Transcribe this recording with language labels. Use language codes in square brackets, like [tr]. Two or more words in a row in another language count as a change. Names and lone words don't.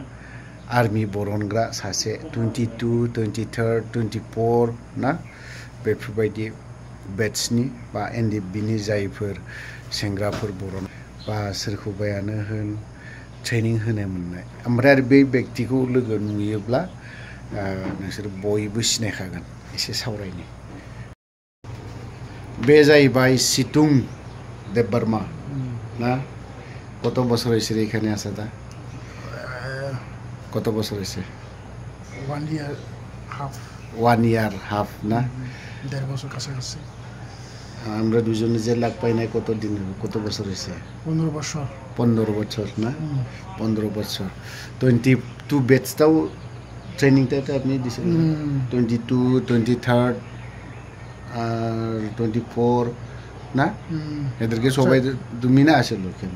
[brx] आर्मि बरनग्रा सासे 22, 23, 24 ना बेफोरबायदि बेट्सनि बा एनडिएफबिनि जायफोर सेंग्राफोर बरन बा सोरखौबायानो होन ट्रेनिं होनो मोननाय ओमफ्राय आरो बे व्यक्तिखौ लोगो नुयोब्ला नोंसोर बयबो सिनायखागोन एसे सावरायनि बे जाहैबाय [bn] सितुं देबबर्मा ना কত বছর হয়েছে এখানে আসা দা কত বছর হয়েছে [en] 1 year half 1 year half না [bn] 1.5 বছর কাছাকাছি আমরা দুজনে যে লাগ পাই নাই কত দিন কত বছর হয়েছে 15 বছর 15 বছর না 15 বছর 22 বেচটাও ট্রেনিংটা আপনি দিছেন 22 23 আর 24 না এদেরকে সবাই তুমি না আসলে ওখানে